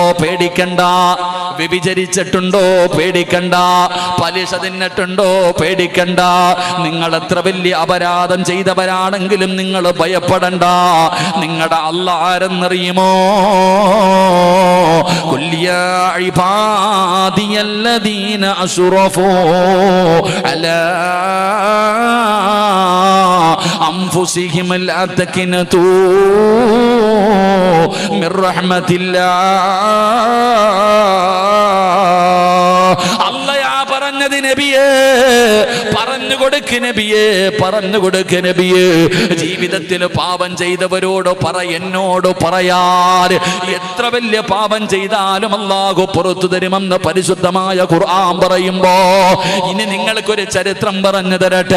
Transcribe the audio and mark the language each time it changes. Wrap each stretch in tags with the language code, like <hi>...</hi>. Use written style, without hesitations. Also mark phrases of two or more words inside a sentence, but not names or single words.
<ml>പേടിക്കണ്ട. വ്യഭിചരിച്ചിട്ടുണ്ടോ? പേടിക്കണ്ട. പലിശ തിന്നിട്ടുണ്ടോ? പേടിക്കണ്ട. നിങ്ങൾ എത്ര വലിയ അപരാധം ചെയ്തവരാണെങ്കിലും നിങ്ങൾ ഭയപ്പെടണ്ട. നിങ്ങളുടെ അല്ലാഹ് ആരെന്നറിയുമോ?</ml> <ar>കുല്യാ الذين أسرفوا على أنفسهم لا تقنطوا من رحمة الله.</ar> <ml>പറഞ്ഞത് നബിയേ, പറഞ്ഞു കൊടുക്ക് നബിയേ. ജീവിതത്തിൽ പാപം ചെയ്തവരോട് എന്നോട് പറയാൻ. എത്ര വലിയ പാപം ചെയ്താലും അല്ലാഹു പുറത്തു തരുമെന്ന് പരിശുദ്ധമായ ഖുർആൻ പറയുമ്പോ, ഇനി നിങ്ങൾക്കൊരു ചരിത്രം പറഞ്ഞു തരട്ടെ.</ml>